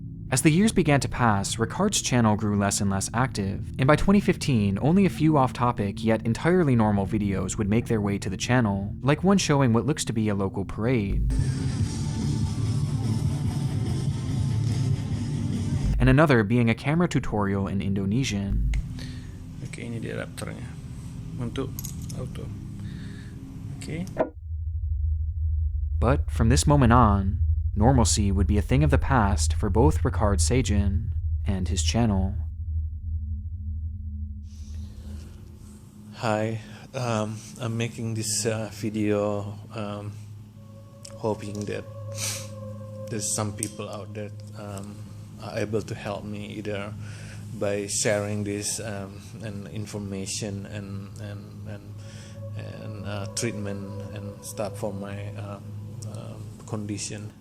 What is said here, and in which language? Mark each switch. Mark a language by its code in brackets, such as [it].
[en] As the years began to pass, Ricard's channel grew less and less active, and by 2015, only a few off-topic yet entirely normal videos would make their way to the channel, like one showing what looks to be a local parade, and another being a camera tutorial in Indonesian. [id] Oke, ini dia adapternya untuk auto. Oke. [en] But from this moment on, normalcy would be a thing of the past for both Ricard Siagian and his channel. Hi, I'm making this video hoping that there's some people out there are able to help me either by sharing this and information and treatment and stuff for my condition.